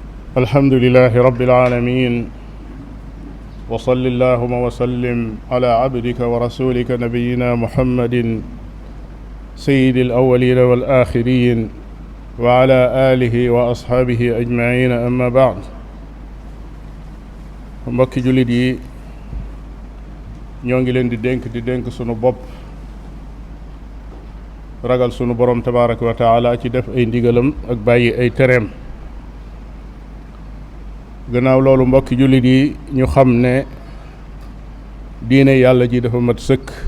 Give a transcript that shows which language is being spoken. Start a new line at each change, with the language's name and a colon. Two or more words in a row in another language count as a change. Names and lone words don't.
Arabic: الحمد لله رب العالمين وصل اللهم وسلم على عبدك ورسولك نبينا محمد سيد الأولين والآخرين وعلى آله وأصحابه أجمعين أما بعد
Wolof: mbokki jullit yi ñoo ngi leen di dénk sunu bopp ragal sunu borom
Arabic: تبارك وتعالى
Wolof: ci def ay ndigalam ak bàyyi ay tereem. gannaaw loolu mbokki jullit yi ñu xam ne diine yàlla ji dafa mat sëkk.